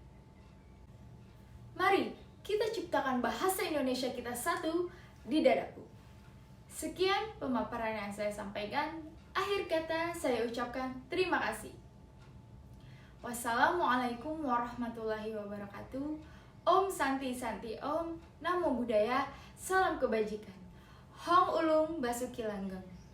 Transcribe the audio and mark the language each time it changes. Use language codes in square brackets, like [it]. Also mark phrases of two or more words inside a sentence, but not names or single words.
[id] Mari kita ciptakan bahasa Indonesia kita satu di dadaku. Sekian pemaparan yang saya sampaikan. Akhir kata saya ucapkan terima kasih. [ar] والسلام عليكم ورحمة الله وبركاته. [sa] Om Santi Santi Om. [pi] Namo Buddhaya. [id] Salam kebajikan. [jv] Hong Ulung Basuki Langgeng.